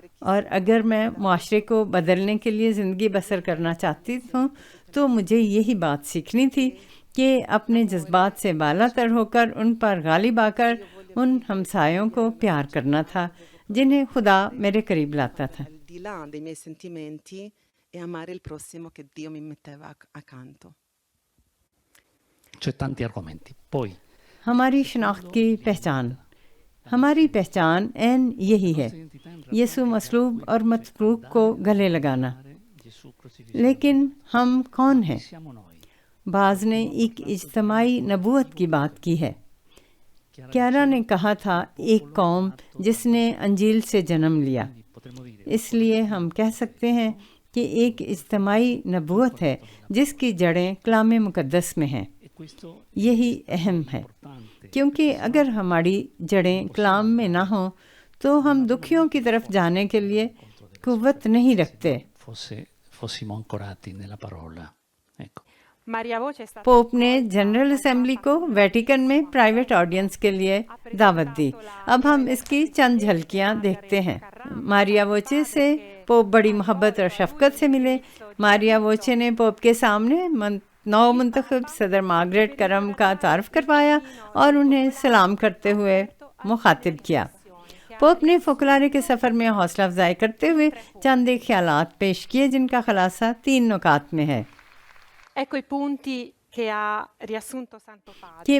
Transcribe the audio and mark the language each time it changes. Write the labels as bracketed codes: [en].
[ur] اور اگر میں معاشرے کو بدلنے کے لیے زندگی بسر کرنا چاہتی ہوں تو مجھے یہی بات سیکھنی تھی کہ اپنے جذبات سے بالا تر ہو کر ان پر غالب آ کر ان ہمسایوں کو پیار کرنا تھا جنہیں خدا میرے قریب لاتا تھا۔ [it] Al di là dei miei sentimenti e amare il prossimo che Dio mi metteva accanto. C'è tanti argomenti. Poi [ur] ہماری شناخت کی پہچان، ہماری پہچان عین یہی ہے، یسوع مصلوب اور متروک کو گلے لگانا۔ لیکن ہم کون ہیں؟ بعض نے ایک اجتماعی نبوت کی بات کی ہے۔ کیارا نے کہا تھا ایک قوم جس نے انجیل سے جنم لیا۔ اس لیے ہم کہہ سکتے ہیں کہ ایک اجتماعی نبوت ہے جس کی جڑیں کلام مقدس میں ہیں۔ یہی اہم ہے، کیونکہ اگر ہماری جڑیں کلام میں نہ ہوں تو ہم دکھیوں کی طرف جانے کے لیے قوت نہیں رکھتے۔ [it] fossimo ancorati nella parola. Ecco. [ur] Pope نے جنرل اسمبلی کو ویٹیکن میں پرائیویٹ آڈینس کے لیے دعوت دی۔ اب ہم اس کی چند جھلکیاں دیکھتے ہیں۔ ماریا ووچے سے پوپ بڑی محبت اور شفقت سے ملے۔ ماریا ووچے نے پوپ کے سامنے نو منتخب صدر مارگریٹ کرم کا تعارف کروایا اور انہیں سلام کرتے ہوئے مخاطب کیا۔ پوپ نے فوکلارے کے سفر میں حوصلہ افزائی کرتے ہوئے چند ایک خیالات پیش کیے جن کا خلاصہ 3 نکات میں ہے۔ [it] Ecco i punti che ha riassunto Santo Padre.